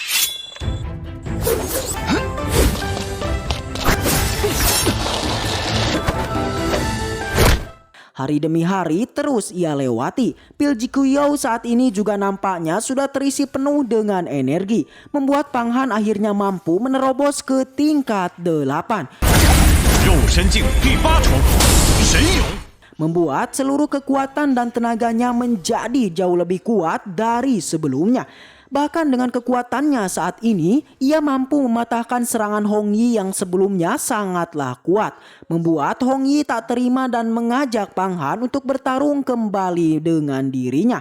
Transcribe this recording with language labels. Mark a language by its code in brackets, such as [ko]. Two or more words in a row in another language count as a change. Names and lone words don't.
[id] Hari demi hari terus ia lewati. Pil Jikuyou saat ini juga nampaknya sudah terisi penuh dengan energi, membuat Pang Han akhirnya mampu menerobos ke tingkat 8. [zh] 肉身境第8重神勇。 [id] membuat seluruh kekuatan dan tenaganya menjadi jauh lebih kuat dari sebelumnya. Bahkan dengan kekuatannya saat ini, ia mampu mematahkan serangan Hong Yi yang sebelumnya sangatlah kuat. Membuat Hong Yi tak terima dan mengajak Pang Han untuk bertarung kembali dengan dirinya.